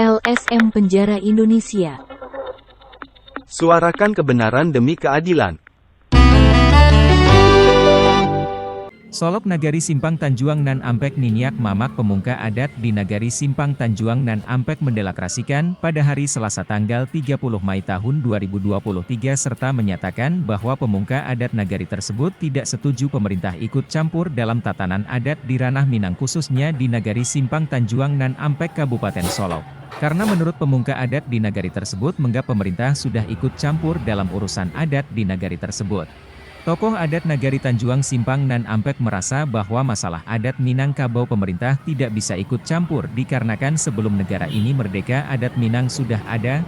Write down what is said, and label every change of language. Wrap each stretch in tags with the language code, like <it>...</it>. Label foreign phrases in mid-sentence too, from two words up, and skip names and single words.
<id>SM Penjara Indonesia. Suarakan kebenaran demi keadilan. Solok Nagari Simpang Tanjuang Nan Ampek Niniak Mamak Pemungka Adat di Nagari Simpang Tanjuang Nan Ampek mendeklarasikan pada hari Selasa tanggal 30 Mei tahun 2023 serta menyatakan bahwa pemungka adat Nagari tersebut tidak setuju pemerintah ikut campur dalam tatanan adat di ranah Minang khususnya di Nagari Simpang Tanjuang Nan Ampek Kabupaten Solok. Karena menurut pemungka adat di Nagari tersebut menganggap pemerintah sudah ikut campur dalam urusan adat di Nagari tersebut. Tokoh adat Nagari Tanjuang Simpang Nan Ampek merasa bahwa masalah adat Minangkabau pemerintah tidak bisa ikut campur dikarenakan sebelum negara ini merdeka adat Minang sudah ada.</id>